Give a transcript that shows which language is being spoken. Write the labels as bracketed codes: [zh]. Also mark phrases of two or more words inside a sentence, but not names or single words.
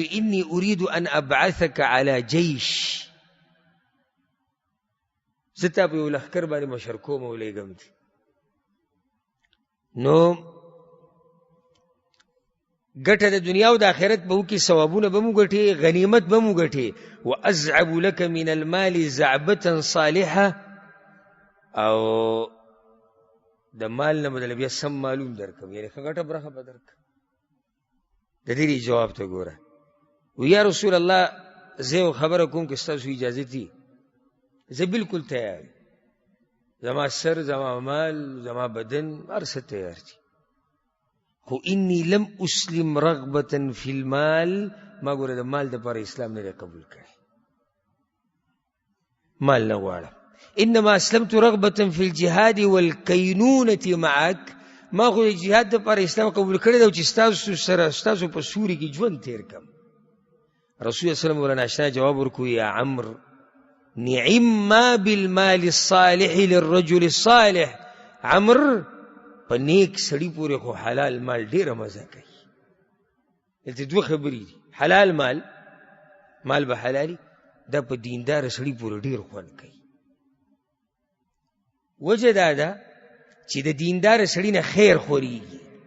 [ps] وی [ar] انی اريد ان ابعثک علی جیش، [ps] زه تا په یو لښکر باندې مشر کوم او لېږم. نو ګټه د دنیا او د آخرت به وکړي، ثوابونه به مو ګټي، غنیمت به مو ګټي. [ar] وازعب لك من المال زعبة صالحه، [ps] او د مال نه بدله بیا سم معلوم درکم، یعنی ښه ګټه برخه به درکم. د دې جواب ته ګوره. وی یا رسول الله زه یو خبره کوم که ستاسو اجازه دي؟ زه بالکل تیار، زما سر، زما مال، زما بدن، هر څه تیار دي، خو [ar] انی لم اسلم رغبة فی المال، [ps] ما ګوره د مال دپاره اسلام نه دی قبول کړی، مال نه غواړم. [ar] انما اسلمت رغبة فی الجهاد والکینونة معک، [ps] ما خو د جهاد دپاره اسلام قبول کړی دی چې ستاسو سره ستاسو په سوري کې ژوند تیر کړم. رسول الله [ar] صلی الله علیه وسلم [ps] ورنه اشنا جواب ورکړو، [ar] یا عمرو نعم ما بالمال الصالح للرجل الصالح، [ps] عمرو په نیک سړي پورې خو حلال مال ډېره مزه کوي. دلته دوه خبرې دي، حلال مال، مال به حلالي، دا په دیندار سړي پورې ډېر خوند کوي. وجه دا ده چې د دیندار سړي نه خیر خورېږي.